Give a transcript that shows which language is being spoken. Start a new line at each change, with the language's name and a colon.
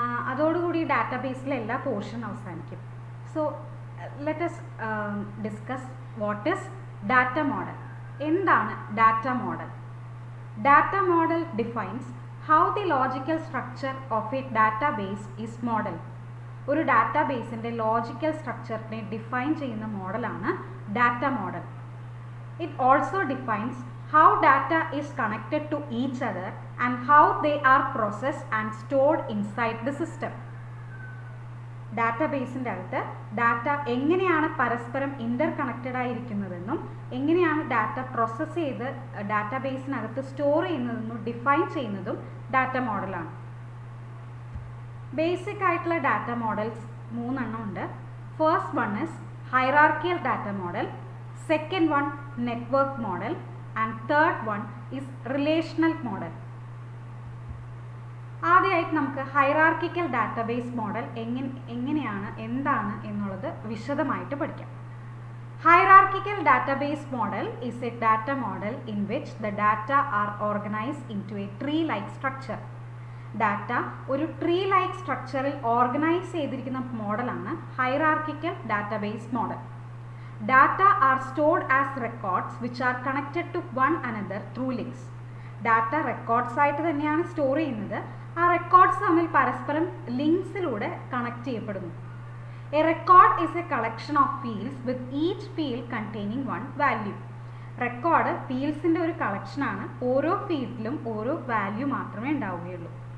Malayalam: അതോടുകൂടി ഡാറ്റാബേസിലെ എല്ലാ പോർഷൻ അവസാനിക്കും.
English: So let us discuss what is data model.
Malayalam: എന്താണ് data model?
English: Data model defines how the logical structure of a database is model.
Malayalam: ഒരു ഡാറ്റാബേസിൻ്റെ logical സ്ട്രക്ചറിനെ define ചെയ്യുന്ന മോഡലാണ് data model. It also defines
English: how data is connected to each other and how they are processed and stored inside the system.
Malayalam: ഡാറ്റാബേസിൻ്റെ അകത്ത് data എങ്ങനെയാണ് പരസ്പരം ഇൻ്റർ connected ആയിരിക്കുന്നതെന്നും എങ്ങനെയാണ് data process ചെയ്ത് ഡാറ്റാബേസിനകത്ത് store ചെയ്യുന്നതെന്നും define ചെയ്യുന്നതും ഡാറ്റ മോഡലാണ്. ബേസിക് ആയിട്ടുള്ള ഡാറ്റ മോഡൽസ് 3 ഉണ്ട്.
English: First one is hierarchical data model, second one network model and third one is relational model.
Malayalam: ആദ്യമായിട്ട് നമുക്ക് ഹൈറാർക്കിക്കൽ ഡാറ്റാബേസ് മോഡൽ എങ്ങനെയാണ് എന്താണ് എന്നുള്ളത് വിശദമായിട്ട് പഠിക്കാം. Hierarchical database model
English: is a data model in which the data are organized into a tree-like structure.
Malayalam: Data ഒരു ട്രീ-like സ്ട്രക്ചറിൽ organise ചെയ്തിരിക്കുന്ന മോഡലാണ് hierarchical database model.
English: Data are stored as records which are connected to one another through links.
Malayalam: Data records ആയിട്ട് തന്നെയാണ് store ചെയ്യുന്നത്. ആ records തമ്മിൽ പരസ്പരം ലിങ്ക്സിലൂടെ കണക്ട് ചെയ്യപ്പെടുന്നു.
English: A record is a collection of fields with each field containing one value.
Malayalam: Record ഫീൽഡ്സിൻ്റെ ഒരു കളക്ഷനാണ്. ഓരോ ഫീൽഡിലും ഓരോ വാല്യൂ മാത്രമേ ഉണ്ടാവുകയുള്ളൂ.